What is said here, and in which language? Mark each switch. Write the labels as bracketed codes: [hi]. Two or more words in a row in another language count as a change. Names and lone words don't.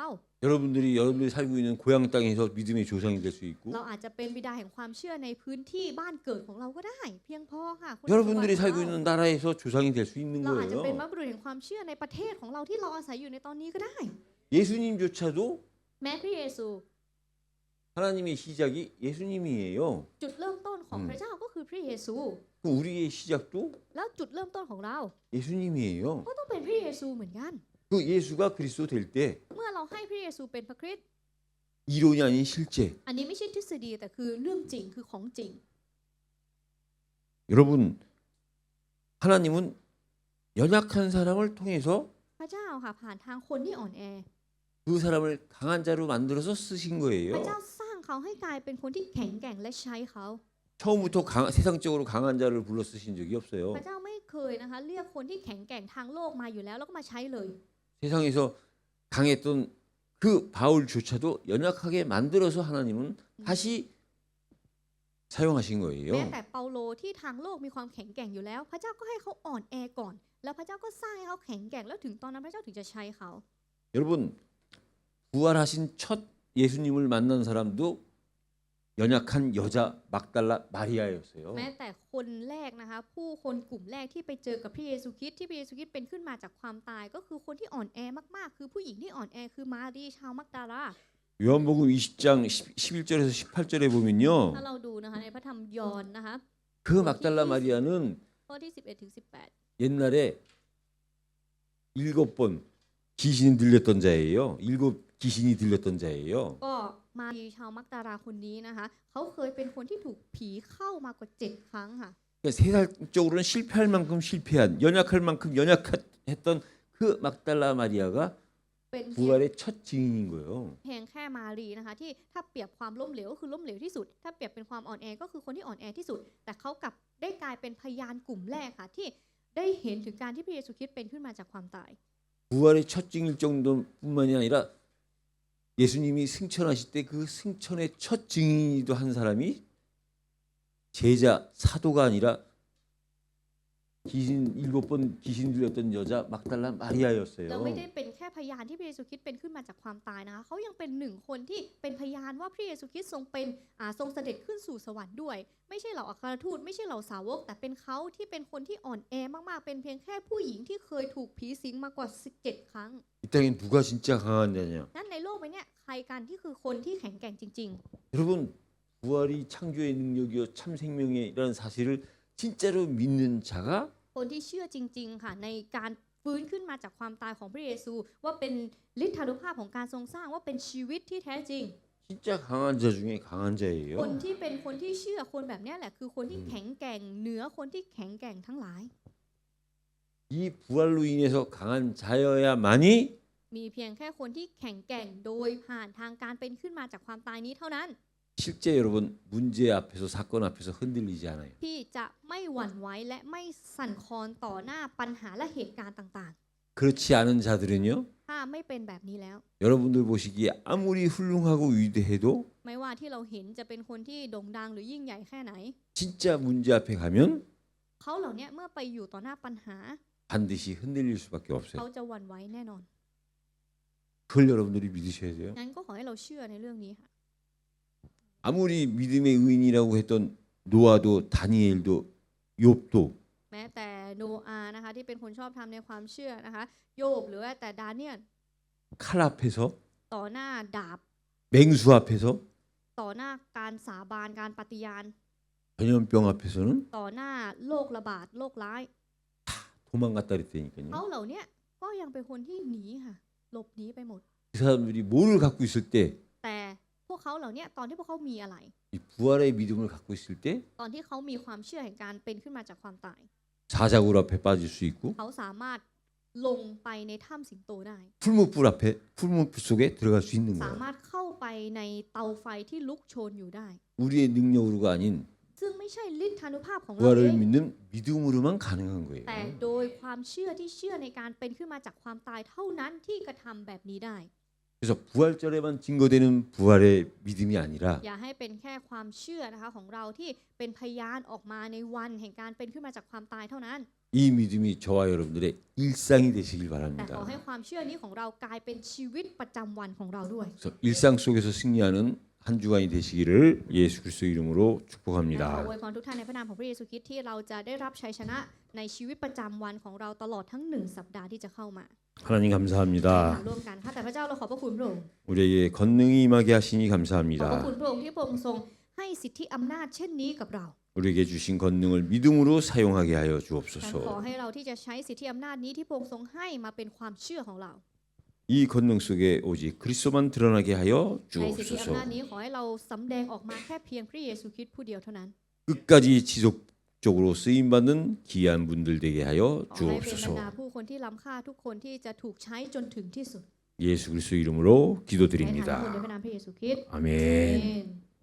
[ko] 여러분들이 살고 있는 고향 땅에서 믿음의 조상이 될 수 있고 [th] เราอาจจะเป็นบิดาแห่งความเชื่อในพื้นที่บ้านเกิดของเราก็ได้ เพียงพอค่ะคุณสมบัติ [ko] 여러분들이 [th] ของ [ko] 살고 [th] เรา [ko] 있는 나라에서 조상이 될 수 있는 [th] เราอาจจะเป็น [ko] 거예요. [th] บรรพบุรุษแห่งความเชื่อในประเทศของเราที่เราอาศัยอยู่ในตอนนี้ก็ได้ [ko] 예수님조차도 [th] แม้พระเยซู [ko] 하나님의 시작이 예수님이에요. [th] จุดเริ่มต้นของพระเจ้าก็คือพระเยซู [ko] 그 우리의 시작도 [th] แล้วจุดเริ่มต้นของเรา [ko] 예수님이에요. [th] ก็ต้องเป็นพระเยซูเหมือนกัน [ko] 그 예수가 그리스도 될 때 [th] เมื่อเราให้พระเยซูเป็นพระคริสต์ [ko] 이론이 아닌 실제. [th] อันนี้ไม่ใช่ทฤษฎีแต่คือเรื่องจริงคือของจริง [ko] 여러분 하나님은 연약한 사람을 통해서 [th] พระเจ้าค่ะผ่านทางคนที่อ่อนแอ [ko] 그 사람을 강한 자로 만들어서 쓰신 [th] พระ [ko] 거예요. [th] เจ้าสร้างเขาให้กลายเป็นคนที่แข็งแกร่งและใช้เขา [ko] 처음부터 세상적으로 강한 자를 불러 쓰신 적이 [th] พ [ko] 없어요. [th] ระเจ้าไม่เคยนะคะเรียกคนที่แข็งแกร่งทางโลกมาอยู่แล้วแล้วก็มาใช้เลย [ko] 세상에서 강했던 그 바울조차도 연약하게 만들어서 하나님은 다시 사용하신 [th] แม้ [ko] 거예요. [th] แต่เปาโลที่ทางโลกมีความแข็งแกร่งอยู่แล้ว พระเจ้าก็ให้เขาอ่อนแอก่อน แล้วพระเจ้าก็สร้างให้เขาแข็งแกร่งแล้วถึงตอนนั้นพระเจ้าถึงจะใช้เขา [ko] 여러분 부활하신 첫 예수님을 만난 사람도 연약한 여자 막달라 마리아였어요. [th] แม้แต่คนแรกนะคะผู้คนกลุ่มแรกที่ไปเจอกับพระเยซูคริสต์ที่พระเยซูคริสต์เป็นขึ้นมาจากความตายก็คือคนที่อ่อนแอมากๆ คือผู้หญิงที่อ่อนแอคือมารีชาวมักดาลา [ko] 요한복음 20장 11절에서 18절에 보면요. [th] ถ้าเราดูนะคะในพระธรรมยอห์นนะคะ [ko] 그 막달라 마리아는 [th] ข้อที่11ถึง18 [ko] 옛날에 7번 귀신이 들렸던 자예요. 7 귀신이 들렸던 자예요. [th] ก็มารีชาวมักดาลาคนนี้นะคะเขาเคยเป็นคนที่ถูกผีเข้ามากว่า7 ครั้งค่ะ [ko] 그러니까 세상적으로는 실패할 만큼 실패한 연약할 만큼 연약했던 그 막달라 마리아가 [th] เป็นเพียง [ko] 부활의 첫 증인인 거예요. [th] เพียงแค่มารีนะคะที่ถ้าเปรียบความล้มเหลวก็คือล้มเหลวที่สุด ถ้าเปรียบเป็นความอ่อนแอก็คือคนที่อ่อนแอที่สุด แต่เขากลับได้กลายเป็นพยานกลุ่มแรกค่ะที่ได้เห็นถึงการที่พระเยซูคริสต์เป็นขึ้นมาจากความตาย [ko] 부활의 첫 증일 정도뿐만이 아니라 예수님이 승천하실 때 그 승천의 첫 증인이도 한 사람이 제자 사도가 아니라 귀신 7번 귀신 들렸던 여자 막달라 [th] เรา [ko] 마리아였어요. [th] ไม่ได้เป็นแค่พยานที่พระเยซูคริสต์เป็นขึ้นมาจากความตายนะคะเขายังเป็นหนึ่งคนที่เป็นพยานว่าพระเยซูคริสต์ทรงเป็นทรงเสด็จขึ้นสู่สวรรค์ด้วย ไม่ใช่เหล่าอัครทูตไม่ใช่เหล่าสาวก แต่เป็นเขาที่เป็นคนที่อ่อนแอมากๆ เป็นเพียงแค่ผู้หญิงที่เคยถูกผีสิงมากว่า17 ครั้ง [ko] 이 땅엔 누가 진짜 강한 자냐? [th] นั้นในโลกใบเนี้ยใครกันที่คือคนที่แข็งแกร่งจริง [ko] 여러분 부활이 창조의 능력이요 참 생명이라는 사실을 진짜로 믿는 자가 [th] ๆ คนที่เชื่อจริงๆค่ะในการฟื้นขึ้นมาจากความตายของพระเยซู ว่าเป็นฤทธานุภาพของการทรงสร้างว่าเป็นชีวิตที่แท้จริง [ko] 진짜 강한 자 중에 강한 [th] คน [ko] 자예요. [th] ที่เป็นคนที่เชื่อคนแบบเนี้ยแหละคือคนที่แข็งแกร่งเหนือคนที่แข็งแกร่งทั้งหลาย [ko] 이 부활로 인해서 강한 자여야만이 [th] มีเพียงแค่คนที่แข็งแกร่งโดยผ่านทางการเป็นขึ้นมาจากความตายนี้เท่านั้น [ko] 실제 여러분 문제 앞에서 사건 앞에서 흔들리지 않아요. [th] ที่จะไม่หวั่นไหวและไม่สั่นคลอนต่อหน้าปัญหาและเหตุการณ์ต่าง [ko] 그렇지 않은 자들은요. [th] ๆ ถ้าไม่เป็นแบบนี้แล้ว [ko] 여러분들 보시기에 아무리 훌륭하고 위대해도 [th] ไม่ว่าที่เราเห็นจะเป็นคนที่โด่งดังหรือยิ่งใหญ่แค่ไหน [ko] 진짜 문제 앞에 가면 [th] เขาเหล่านี้เมื่อไปอยู่ต่อหน้าปัญหา [ko] 반드시 흔들릴 수밖에 [th] เขา [ko] 없어요. [th] จะหวั่นไหวแน่นอน [ko] 그걸 여러분들이 믿으셔야 돼요. [th] งั้นก็ขอให้เราเชื่อในเรื่องนี้ค่ะ [ko] 아무리 믿음의 의인이라고 했던 노아도 다니엘도 욥도 [th] แม้แต่โนอาห์นะคะที่เป็นคนชอบทำในความเชื่อนะคะโยบหรือว่าแต่ดาเนียล [ko] 칼 앞에서 [th] ต่อหน้าดาบ [ko] 맹수 앞에서 [th] ต่อหน้าการสาบานการปฏิญาณ [ko] 전염병 앞에서는 [th] ต่อหน้าโรคระบาดโรคร้าย [ko] 도망갔다 그랬다니까요. [th] เขาเหล่านี้ก็ยังเป็นคนที่หนีค่ะหลบหนีไปหมด [ko] 그 사람들이 뭐를 갖고 있을 때, [th] แต่พวกเขาเหล่านี้ตอนที่พวกเขามีอะไร [ko] 이 부활의 믿음을 갖고 있을 때 [th] ตอนที่เขามีความเชื่อแห่งการเป็นขึ้นมาจากความตาย [ko] 사자굴 앞에 빠질 수 있고 [th] เขาสามารถลงไปในถ้ำสิงโตได้ [ko] 풀무불 앞에 풀무불 속에 들어갈 수 있는 [th] สา [ko] 거예요. [th] มารถเข้าไปในเตาไฟที่ลุกโชนอยู่ได้ [ko] 우리의 능력으로가 아닌 [th] ซึ่งไม่ใช่ฤทธานุภาพของเราเอ [ko] 부활을 [th] ง [ko] 믿는 믿음으로만 가능한 거예요. [th] แต่โดยความเชื่อที่เชื่อในการเป็นขึ้นมาจากความตายเท่านั้นที่กระทำแบบนี้ได้ [ko] 그래서 부활절에만 증거되는 부활의 믿음이 아니라 [th] อย่าให้เป็นแค่ความเชื่อนะคะของเราที่เป็นพยานออกมาในวันแห่งการเป็นขึ้นมาจากความตายเท่านั้น [ko] 이 믿음이 저와 여러분들의 일상이 되시길 [th] แต่ขอ [ko] 바랍니다. [th] ให้ความเชื่อนี้ของเรากลายเป็นชีวิตประจำวันของเราด้วย [ko] 그래서 일상 속에서 승리하는 한 주간이 되시기를 예수 그리스도 이름으로 [th] และขอ [ko] 축복합니다. [th] อวยพรทุกท่านในพระนามของพระเยซูคริสต์ที่เราจะได้รับชัยชนะในชีวิตประจำวันของเราตลอดทั้ง1 สัปดาห์ที่จะเข้ามา [ko] 하나님 [th] ถาม [ko] 감사합니다. [th] ร่วมกันค่ะแต่พระเจ้าเราขอบพระคุณพระองค์ [ko] 우리에게 건능이 임하게 하시니 [th] ขอบพระ [ko] 감사합니다. [th] คุณพระองค์ที่พระองค์ทรงให้สิทธิอำนาจเช่นนี้กับเรา [ko] 우리에게 주신 건능을 믿음으로 사용하게 하여 [th] ขอ [ko] 주옵소서. [th] ให้เราที่จะใช้สิทธิอำนาจนี้ที่พระองค์ทรงให้มาเป็นความเชื่อของเรา [ko] 이 건능 속에 오직 그리스도만 드러나게 하여 [th] ในสิทธิอำนาจ [ko] 주옵소서. [th] นี้ขอให้เราสำแดงออกมาแค่เพียงพระเยซูคริสต์ผู้เดียวเท่านั้น [ko] 끝까지 지속적으로 쓰임 받는 귀한 분들 되게 하여 [th] ขอให้เป็นบรร [ko] 주옵소서. [th] ดาผู้คนที่ล้ำค่าทุกคนที่จะถูกใช้จนถึงที่สุด [ko] 예수 그리스도 이름으로 [th] ในฐานะ [ko] 기도드립니다. [th] คนในพระนามพระเยซูคริสต์ [ko] 아멘. [th] อาเมน